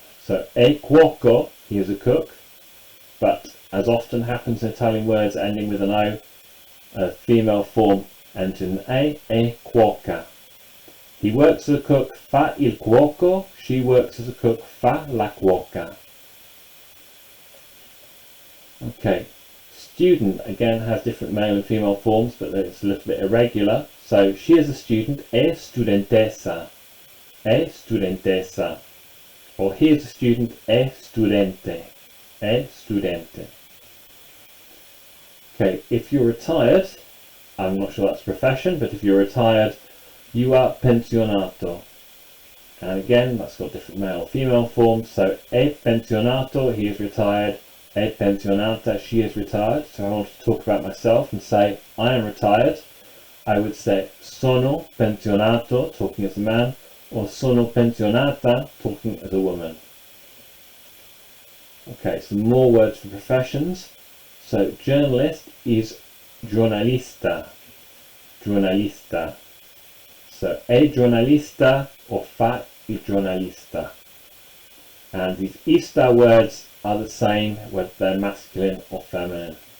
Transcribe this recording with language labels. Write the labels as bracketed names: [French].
[English] So [Italian] è cuoco, [English] he is a cook, but as often happens in Italian words ending with an O, a female form ends in [Italian] è cuoca. [English] He works as a cook, [Italian] fa il cuoco, [English] she works as a cook, [Italian] fa la cuoca. [English] Okay, student again has different male and female forms, but it's a little bit irregular. So she is a student, [Italian] è studentessa, è studentessa. [English] Or he is a student, [Italian] è studente, è studente. [English] Okay, if you're retired, I'm not sure that's a profession, but if you're retired, you are pensionato. And again, that's got different male and female forms. So [Italian] è pensionato, [English] he is retired, [Italian] è pensionata, [English] she is retired. So I want to talk about myself and say I am retired. I would say [Italian] sono pensionato, [English] talking as a man, or [Italian] sono pensionata, [English] talking as a woman. Okay, some more words for professions. So journalist is giornalista, giornalista. [Italian] So è giornalista or fa il giornalista. [English] And these ista words are the same whether they're masculine or feminine.